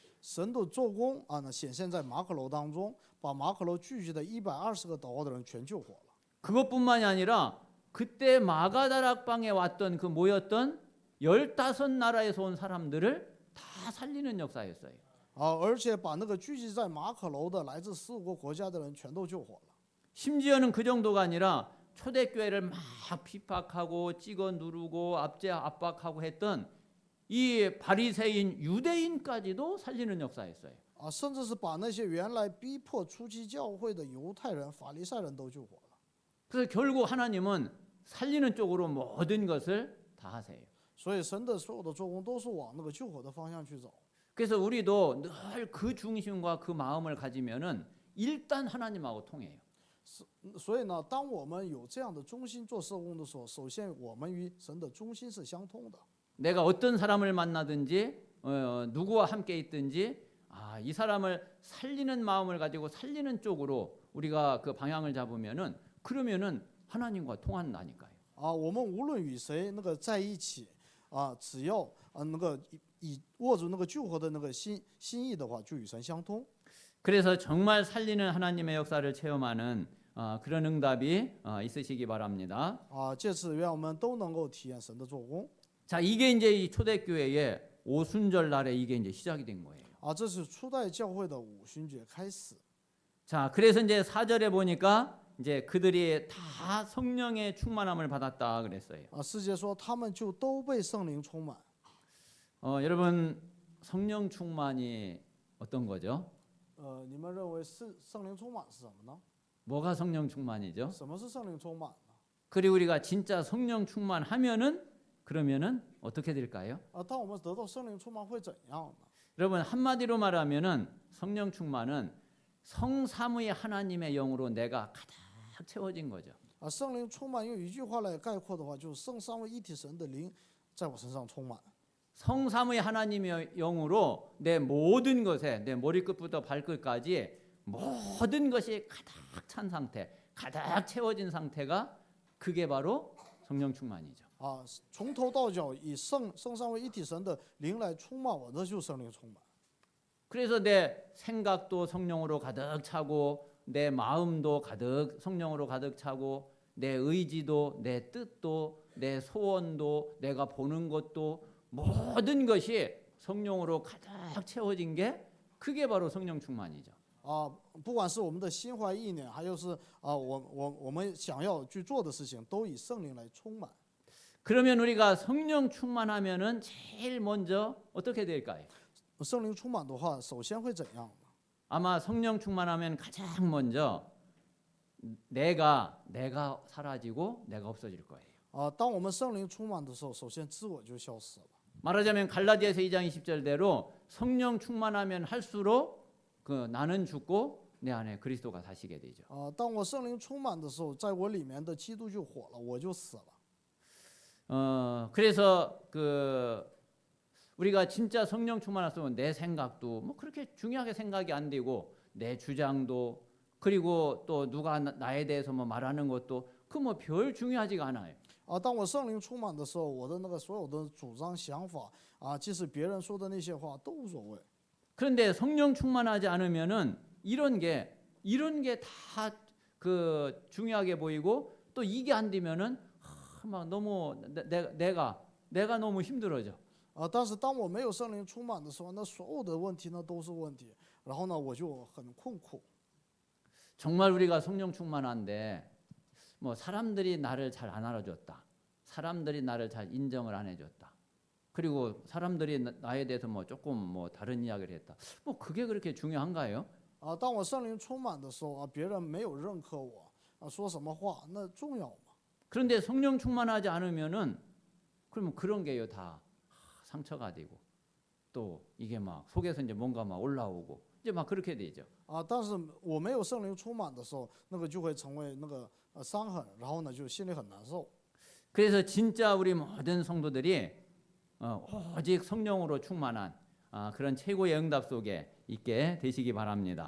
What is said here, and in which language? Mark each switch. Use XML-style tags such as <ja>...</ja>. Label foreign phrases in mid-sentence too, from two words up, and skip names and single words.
<zh>神的做工啊，呢显现在马可楼当中，把马可楼聚集的120个祷告的人全救活了。</zh> <ko>그것뿐만이 아니라 그때 마가다락방에 왔던 그 모였던 15나라에서 온 사람들을 다 살리는 역사였어요.</ko> <zh>而且把那个聚集在马可楼的来自15个国家的人全都救活了。</zh> <ko>심지어는 그 정도가 아니라 초대교회를 막 비박하고 찍어 누르고 압박하고 했던 이 바리새인 유대인까지도 살리는 역사였어요.</ko> <zh>甚至是把那些原来逼迫初期教会的犹太人、法利赛人都救活了。</zh> <ko>그래서 결국 하나님은 살리는 쪽으로 모든 것을 다 하세요.</ko> <zh>所以神的所有的做工都是往那个救活的方向去走。</zh> <ko>그래서 우리도 늘 그 중심과 그 마음을 가지면은 일단 하나님하고 통해요.</ko> <zh>所以呢，当我们有这样的中心做事工的时候，首先我们与神的中心是相通的。</zh> <ko>내가 어떤 사람을 만나든지 누구와 함께 있든지 이 사람을 살리는 마음을 가지고 살리는 쪽으로 우리가 그 방향을 잡으면은 그러면은 하나님과 통한다니까요.</ko> <zh>我们无论与谁那个在一起只要那个以握住那个救活的那个心意的话，就与神相通。</zh> <ko>그래서 정말 살리는 하나님의 역사를 체험하는 그런 응답이 있으시기 바랍니다.</ko> <zh>借此愿我们都能够体验神的做工。</zh> <ko>자, 이게 이제 이 초대교회의 오순절 날에 이게 이제 시작이 된 거예요.</ko> <zh>这是初代教会的五旬节开始。</zh> <ko>자, 그래서 이제 4절에 보니까 이제 그들이 다 성령의 충만함을 받았다 그랬어요.</ko> <zh>世界说他们就都被圣灵充满。</zh> <ko>여러분 성령 충만이 어떤 거죠?</ko> <zh>你们认为圣灵充满是什么呢？</zh> <ko>뭐가 성령 충만이죠?</ko> <zh>什么是圣灵充满呢？</zh> <ko>그리고 우리가 진짜 성령 충만하면은 그러면은 어떻게 될까요?</ko> <zh>当我们得到圣灵充满会怎样呢？</zh> <ko>여러분 한마디로 말하면은 성령 충만은 성삼위의 하나님의 영으로 내가 가득 채워진 거죠.</ko> <zh>圣灵充满用一句话来概括的话，就是圣三位一体神的灵在我身上充满。</zh> <ko>성삼위 하나님의 영으로 내 모든 것에 내 머리끝부터 발끝까지 모든 것이 가득 찬 상태, 가득 채워진 상태가 그게 바로 성령 충만이죠.</ko> <zh>从头到脚以圣三位一体神的灵来充满我，这就是圣灵充满。</zh> <ko>그래서 내 생각도 성령으로 가득 차고 내 마음도 가득 성령으로 가득 차고 내 의지도 내 뜻도 내 소원도 내가 보는 것도 모든 것이 성령으로 가득 채워진 게 그게 바로 성령 충만이죠.</ko> <zh>不管是我们的心怀意念，还有是我们想要去做的事情，都以圣灵来充满。</zh> <ko>그러면 우리가 성령 충만하면은 제일 먼저 어떻게 될까요?</ko> <zh>圣灵充满的话，首先会怎样？</zh> <ko>아마 성령 충만하면 가장 먼저 내가 사라지고 내가 없어질 거예요.</ko> <zh>当我们圣灵充满的时候，首先自我就消失了。</zh> <ko>말하자면 갈라디아서 2장 20절대로 성령 충만하면 할수록 그 나는 죽고 내 안에 그리스도가 사시게 되죠.</ko> <zh>当我圣灵充满的时候，在我里面的基督就活了，我就死了。</zh> <ko>그래서 그 우리가 진짜 성령 충만했으면 내 생각도 뭐 그렇게 중요하게 생각이 안 되고 내 주장도 그리고 또 누가 나에 대해서 뭐 말하는 것도 그 뭐 별 중요하지가 않아요.</ko> <zh>当我圣灵充满的时候，我的那个所有的主张想法即使别人说的那些话都无所谓。</zh> <ko>그런데 성령 충만하지 않으면은 이런 게 다 그 중요하게 보이고 또 이게 안 되면은 막 너무 내가 너무 힘들어져.</ko> <zh>但是当我没有圣灵充满的时候，那所有的问题呢都是问题，然后呢我就很困苦。</zh> <ko>정말 우리가 성령 충만한데 뭐 사람들이 나를 잘 안 알아줬다. 사람들이 나를 잘 인정을 안 해줬다. 그리고 사람들이 나에 대해서 뭐 조금 뭐 다른 이야기를 했다. 뭐 그게 그렇게 중요한가요?</ko> <zh>当我圣灵充满的时候别人没有认可我说什么话，那重要吗？</zh> <ko>그런데 성령 충만하지 않으면은 그러면 그런 게요 다 상처가 되고 또 이게 막 속에서 이제 뭔가 막 올라오고 이제 막 그렇게 되죠.</ko> <zh>但是我没有圣灵充满的时候，那个就会成为那个伤痕，然后呢就心里很难受。</zh> <ko>그래서 진짜 우리 모든 성도들이 오직 성령으로 충만한 그런 최고의 응답 속에 있게 되시기 바랍니다.</ko>